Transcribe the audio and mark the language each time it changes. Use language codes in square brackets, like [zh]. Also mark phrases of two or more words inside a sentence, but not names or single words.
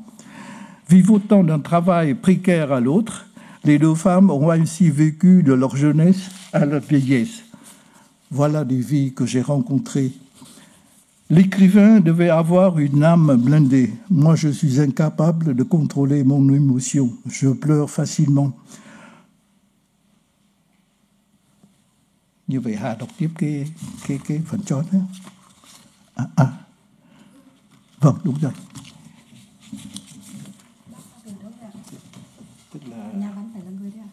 [fr] Vivotant d'un travail précaire à l'autre, les 2 femmes ont ainsi vécu de leur jeunesse à la vieillesse. Voilà des vies que j'ai rencontrées. L'écrivain devait avoir une âme blindée. Moi, je suis incapable de contrôler mon émotion. Je pleure facilement. [vi] Như vậy Hà đọc tiếp cái phần chót đó. Vâng, đúng rồi. Tức là Nhà văn phải là người đấy à?